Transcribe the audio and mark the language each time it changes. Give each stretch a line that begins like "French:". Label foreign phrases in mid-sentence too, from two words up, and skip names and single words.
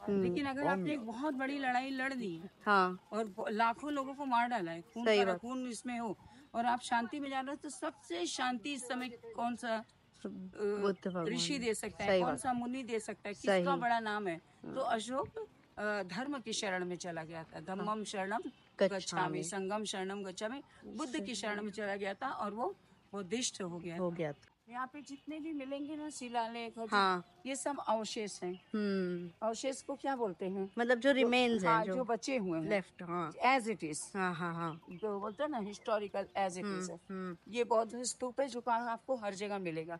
Hindi: लेकिन अगर आपने एक बहुत बड़ी लड़ाई लड़ दी और लाखों लोगों को मार डाला है, खून इसमें हो, और आप शांति में जा रहे हो, तो सबसे शांति इस समय कौन सा ऋषि दे सकता है, कौन सा मुनि दे सकता है, किसका बड़ा नाम है। तो अशोक धर्म की शरण में चला गया था।
Pali: धम्मम शरणम गच्छामि, संगम शरणम गच्छामि,
Hindi: बुद्ध की शरण में चला गया था और वो बुद्धिस्ट हो गया। यहाँ पे जितने भी मिलेंगे ना शिलालेख और हाँ। ये सब अवशेष हैं। अवशेष को क्या बोलते हैं? मतलब जो रिमेन्स हैं, हाँ, जो बचे हुए हैं लेफ्ट। हाँ
English: as it is.
Hindi: हाँ हाँ हाँ। जो बोलते हैं ना
English: historical as it is
Hindi: है। ये बौद्ध स्तूप है जो आपको हर जगह मिलेगा।